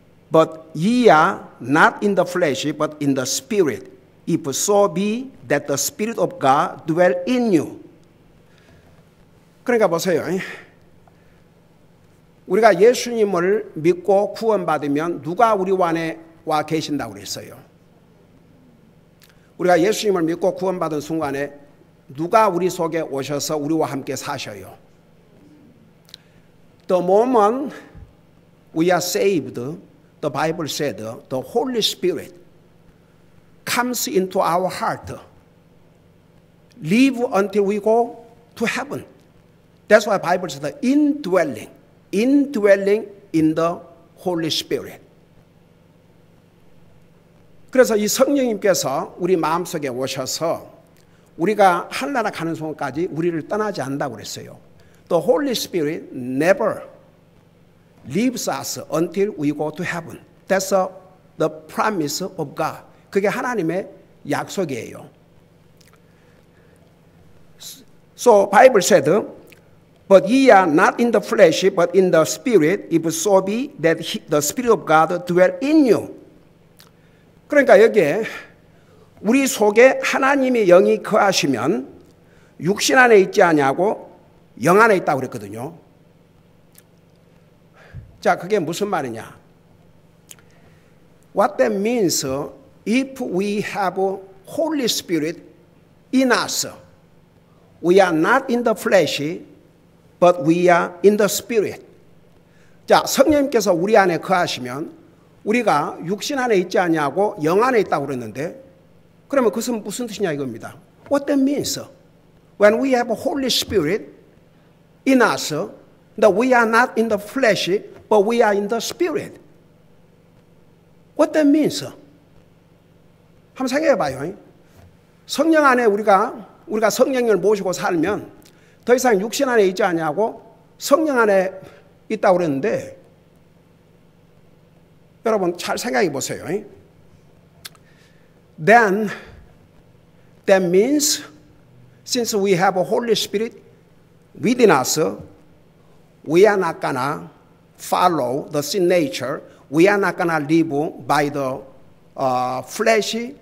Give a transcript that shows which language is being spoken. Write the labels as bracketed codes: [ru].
[en] But ye are not in the flesh, but in the spirit, if so be that the Spirit of God dwell in you. [ko] 그러니까 보세요. 우리가 예수님을 믿고 구원받으면 누가 우리 안에 와 계신다고 그랬어요. 우리가 예수님을 믿고 구원받은 순간에 누가 우리 속에 오셔서 우리와 함께 사셔요. [en] The moment we are saved, the Bible said, the Holy Spirit comes into our heart, live until we go to heaven. That's why the Bible says indwelling in the Holy Spirit. [ko] 그래서 이 성령님께서 우리 마음속에 오셔서 우리가 하늘나라 가는 순간까지 우리를 떠나지 않는다고 그랬어요. [en] The Holy Spirit never leaves us until we go to heaven. That's the promise of God. [ko] 그게 하나님의 약속이에요. So Bible said, but ye are not in the flesh, but in the spirit, if so be that the Spirit of God dwell in you. 그러니까 여기에 우리 속에 하나님의 영이 거하시면 육신 안에 있지 아니하고 영 안에 있다고 그랬거든요. 자, 그게 무슨 말이냐? [en] What that means, if we have Holy Spirit in us, we are not in the flesh, but we are in the spirit. [ko] 자, 성령님께서 우리 안에 거하시면 우리가 육신 안에 있지 아니하고 영 안에 있다고 그랬는데 그러면 그것은 무슨 뜻이냐 이겁니다. [en] What that means? When we have Holy Spirit in us, that we are not in the flesh, but we are in the spirit. What that means? [ko] 한번 생각해 봐요. 성령 안에 우리가 성령을 모시고 살면 더 이상 육신 안에 있지 않냐고 성령 안에 있다고 그랬는데 여러분 잘 생각해 보세요. [en] Then that means since we have a Holy Spirit within us, we are not gonna follow the sin nature. We are not gonna live by the flesh.